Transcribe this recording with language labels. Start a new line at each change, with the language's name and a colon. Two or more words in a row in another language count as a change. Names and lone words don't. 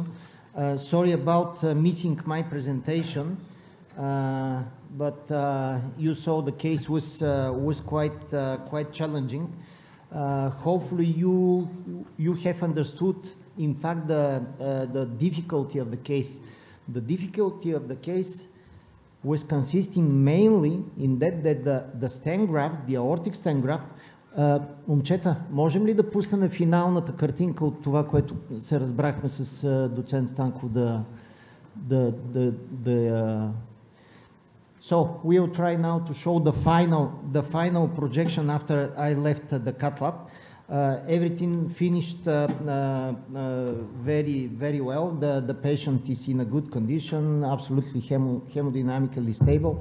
English: Sorry about missing my presentation, but you saw the case was quite challenging. Hopefully, you have understood, in fact, the difficulty of the case. The difficulty of the case was consisting mainly in that the stent graft, the aortic stent graft,
Bulgarian: момчета, можем ли да пуснем финалната картинка от това, което се разбрахме с доцент Станков
English: So we will try now to show the final projection after I left the cath lab. Everything finished very well. The patient is in a good condition, absolutely hemodynamically stable.